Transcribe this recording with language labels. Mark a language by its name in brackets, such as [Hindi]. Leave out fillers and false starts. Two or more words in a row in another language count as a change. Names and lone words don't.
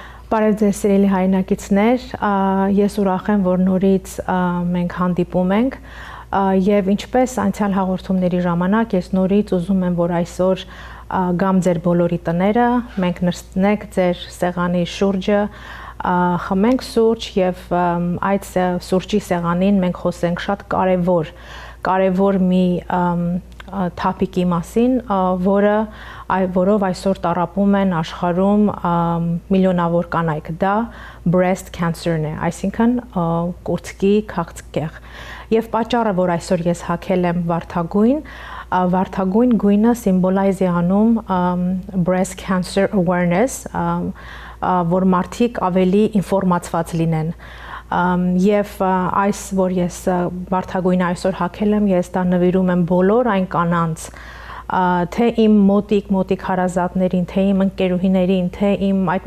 [Armenian] Բարև ձեզ սիրելի հայրենակիցներ, ես ուրախ եմ, որ նորից մենք հանդիպում ենք եւ ինչպես անցյալ հաղորդումների ժամանակ ես նորից ուզում եմ, որ այսօր գամ ձեր բոլորի տները, մենք նստենք ձեր սեղանի շուրջը, խմենք սուրճ եւ այդ սուրճի սեղանին մենք խոսենք շատ կարևոր մի topic-ի մասին, որով այսօր տառապում են աշխարհում միլիոնավոր կանայք, դա [English] breast cancer- [Armenian] ն է, այսինքն կուրծքի քաղցկեղ։ Եվ պատճառը, որ այսօր ես հագել եմ վարդագույն գույնը սիմվոլայզ է անում [English] breast cancer awareness, [Armenian] որ մարդիկ ավելի ինֆորմացված լինեն։ Եվ այս, որ ես վարդագույնը այսօր հագել եմ, ես դա նվիրում եմ բոլոր այն կանանց, թե իմ մոտիկ հարազատներին, թե իմ ընկերուհիներին, թե իմ այդ